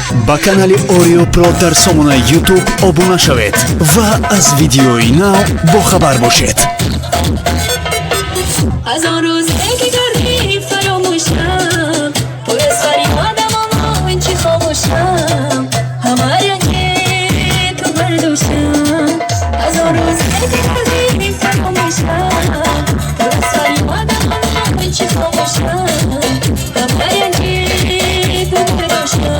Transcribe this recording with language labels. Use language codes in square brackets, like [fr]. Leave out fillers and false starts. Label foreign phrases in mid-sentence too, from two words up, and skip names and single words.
[tg] ба канали Oreo Pro дар сомонаи YouTube обуна шавед ва аз видеои нав бохабар бошед. [fa] از آن روزی که کردی فراموشم، پر از فریادم اما این چی خاموشم، همه رنگ تو بردوشم. از آن روزی که کردی فراموشم، پر از فریادم اما این چی خاموشم، همه رنگ تو بردوشم.